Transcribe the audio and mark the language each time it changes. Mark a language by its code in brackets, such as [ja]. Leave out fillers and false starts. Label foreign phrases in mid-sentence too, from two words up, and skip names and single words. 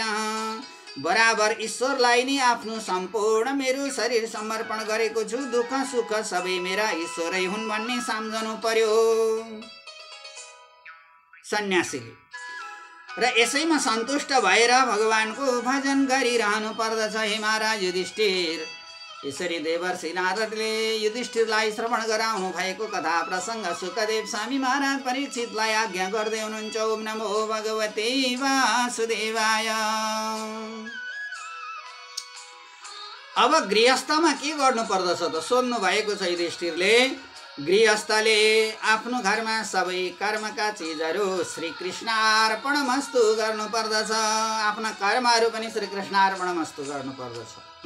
[ne] बराबर ईश्वरलाई नै आफ्नो सम्पूर्ण मेरो शरीर समर्पण गरेको छु, दुःख सुख सबै मेरा ईश्वरै हुन् भन्ने सम्झनु पर्यो सन्यासीले। र यसैमा सन्तुष्ट भएर भगवानको भजन गरिरहनु पर्दछ। हे महाराज युधिष्ठिर, यसरी देवर्षि नारदले युधिष्ठिरलाई श्रवण गराउनु भएको कथा प्रसङ्ग सुखदेव स्वामी महाराज परीक्षितलाई आज्ञा गर्दै हुनुहुन्छ। [sa] ओम नमो भगवते वासुदेवाय। [ne] अब गृहस्थमा के गर्नु पर्दछ त सोध्नु भएको छ युधिष्ठिरले। गृहस्थले आफ्नो घरमा सबै कर्मका चिजहरू श्री कृष्णार्पणमस्तु गर्नु पर्दछ। आफ्ना कर्महरू पनि श्री कृष्णार्पणमस्तु गर्नु पर्दछ।